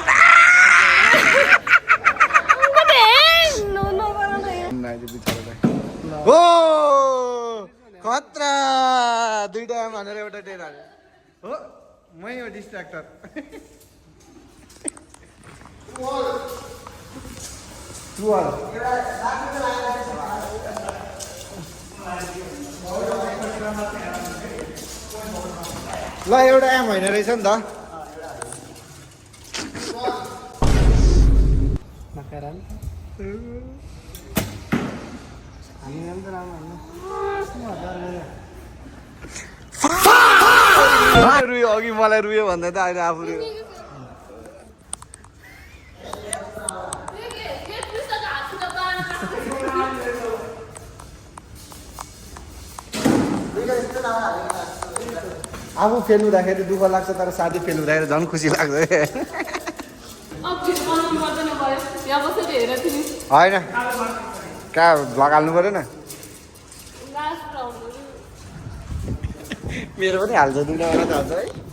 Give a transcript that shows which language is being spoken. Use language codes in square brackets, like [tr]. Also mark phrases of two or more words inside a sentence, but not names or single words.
[ne] हो खतरा 2टा एम भनेर एउटा 10 हाल्यो हो मै हो डिस्ट्र्याक्टर ल एउटा एम होइन रहेछ नि त [ms] makaran angin kan ramai semua ada [ne] रुयो अघि मलाई रुयो भन्दा त अहिले आफू रुयो आफू फेल हुँदाखेरि दुःख लाग्छ तर साथी फेल हुँदाखेरि झन् खुसी लाग्छ होइन कहाँ भ्लग हाल्नु परेन मेरो पनि हाल्छ 2टा वाला त हाल्छ है